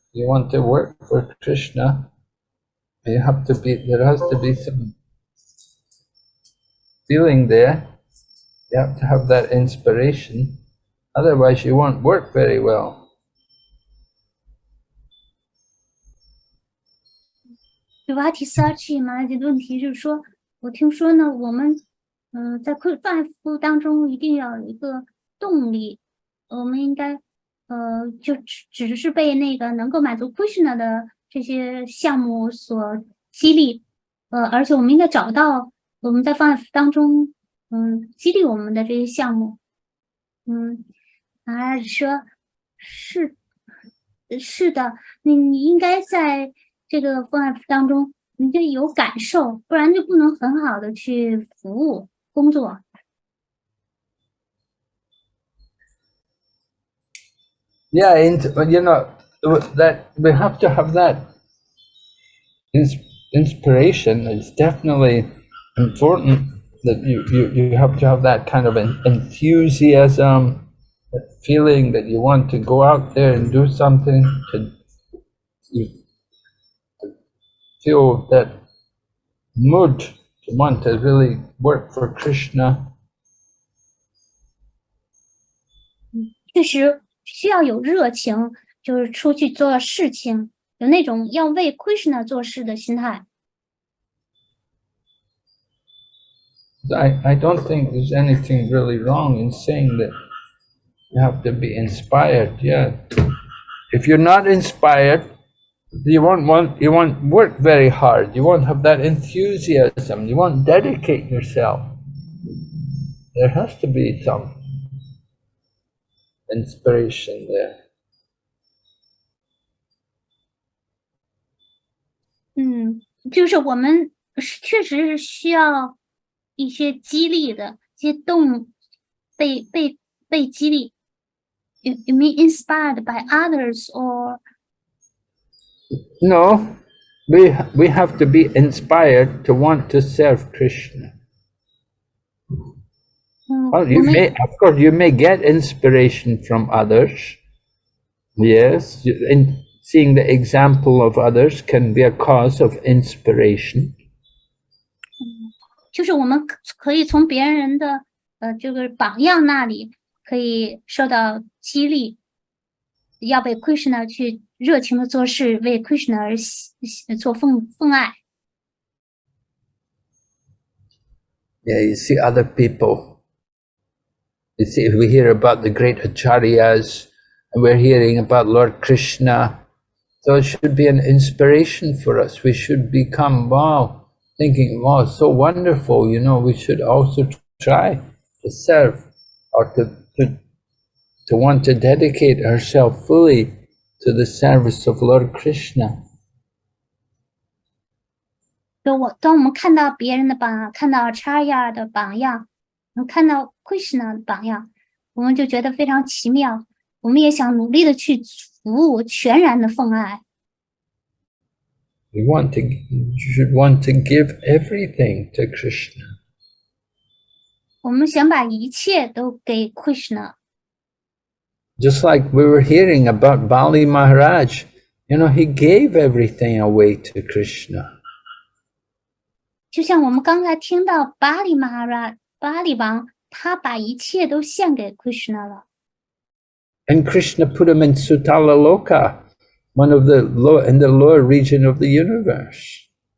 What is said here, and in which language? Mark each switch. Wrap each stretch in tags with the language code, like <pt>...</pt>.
<en>You want to work for Krishna, there has to be some feeling there. You have to have that inspiration, otherwise you won't work very well.</en> <zh>Devaki Sachi 嘛，这个问题就是说，我听说呢，我们在饭服务当中一定要有一个动力，我们应该就只是被那个能够满足 Krishna 的这些项目所激励，而且我们应该找到我们在饭服当中激励我们的这些项目，说是的，你应该在这个饭服当中你就有感受，不然就不能很好的去服务工作。</zh> <en>Yeah, and that we have to have that inspiration. It's definitely important that you have to have that kind of an enthusiasm, that feeling that you want to go out there and do something, to feel that mood to want to really work for Krishna.</en> <zh>确实需要有热情，就是出去做事情，有那种要为 Krishna 做事的心态。</zh> <en>I don't think there's anything really wrong in saying that you have to be inspired. Yeah, if you're not inspired, you won't work very hard. You won't have that enthusiasm. You won't dedicate yourself. There has to be some inspiration there.</en> <zh>就是我们确实是需要一些激励的，一些被激励。</zh> <en>You mean inspired by others or? No, we have to be inspired to want to serve Krishna. Well, of course, you may get inspiration from others. Yes, and seeing the example of others can be a cause of inspiration.</en> <zh>就是我们可以从别人的这个榜样那里可以受到激励，要为 Krishna 去热情的做事，为 Krishna 而做奉爱。</zh> <en>Yeah, you see other people. You see, we hear about the great acharyas, and we're hearing about Lord Krishna. So it should be an inspiration for us. We should become, thinking, wow, so wonderful, we should also try to serve, or to want to dedicate ourselves fully to the service of Lord Krishna.</en> <zh>当我们看到别人的榜样，看到 Acharya 的榜样，看到 Krishna 的榜样，我们就觉得非常奇妙。我们也想努力的去服务，全然的奉爱。</zh> <en>You should want to give everything to Krishna.</en> <zh>我们想把一切都给 Krishna。</zh> <en>Just like we were hearing about Bali Maharaj, he gave everything away to Krishna.</en> <zh>就像我们刚才听到巴里王，他把一切都献给 Krishna 了。</zh> <en>And Krishna put him in Sutala Loka, in the lower region of the universe.</en>